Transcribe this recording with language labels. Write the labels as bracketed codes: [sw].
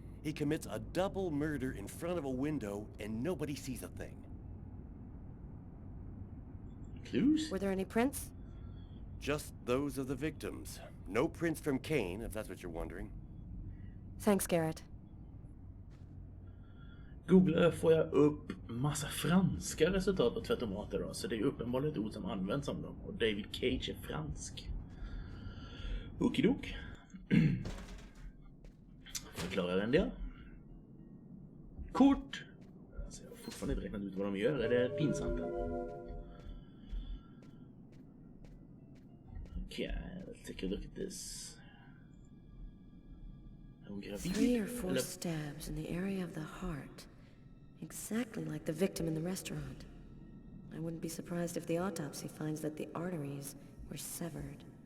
[en] He commits a double murder in front of a window and nobody sees a thing. Clues? Were there any prints? Just those of the victims. No prints from Kane, if that's what you're wondering. Thanks, Garrett. [sv] Googlar får jag upp massa franska resultat på tvättomater då. Så det är uppenbarligen ett ord som används om dem. Och David Cage är fransk. Okidok. Förklarar en del. Kort. Alltså jag har fortfarande inte räknat ut vad de gör. Är det pinsamt? [en] Okay, let's take a look at this. 3 or 4 stabs in the area of the heart. Exactly like the victim in the restaurant. I wouldn't be surprised if the autopsy finds that the arteries were severed.